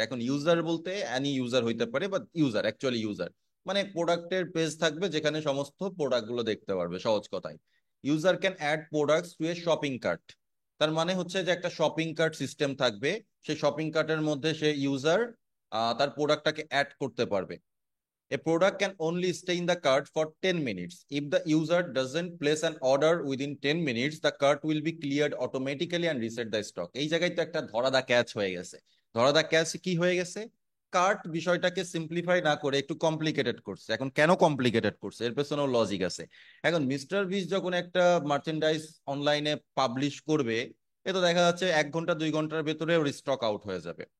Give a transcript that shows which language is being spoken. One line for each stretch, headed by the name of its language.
Bangla: এখন ইউজার বলতে any user হইতে পারে, বা ইউজার অ্যাকচুয়ালি ইউজার মানে প্রোডাক্টের পেজ থাকবে যেখানে সমস্ত প্রোডাক্ট গুলো দেখতে পারবে, সহজ কথায়।
English: User can add products to a shopping cart.
Bangla: তার মানে হচ্ছে যে একটা শপিং কার্ট সিস্টেম থাকবে, সেই শপিং কার্টের মধ্যে সে ইউজার তার প্রোডাক্টটাকে অ্যাড করতে পারবে।
English: A product can only stay in the cart for 10 minutes. If the user doesn't place an order within 10 minutes, the cart will be cleared automatically and reset the stock.
Bangla: এই জায়গায় তো একটা ধরা দা catch হয়ে গেছে। ধরা দা ক্যাচ কি হয়ে গেছে? কার্ট বিষয়টাকে সিম্পলিফাই না করে একটু কমপ্লিকেটেড করছে। এখন কেন কমপ্লিকেটেড করছে, এর পেছনেও লজিক আছে। এখন মিস্টার বিস যখন একটা মার্চেন্ডাইজ অনলাইনে পাবলিশ করবে, এ তো দেখা যাচ্ছে 1 ঘন্টা 2 ঘন্টার ভেতরে ওর স্টক আউট হয়ে যাবে।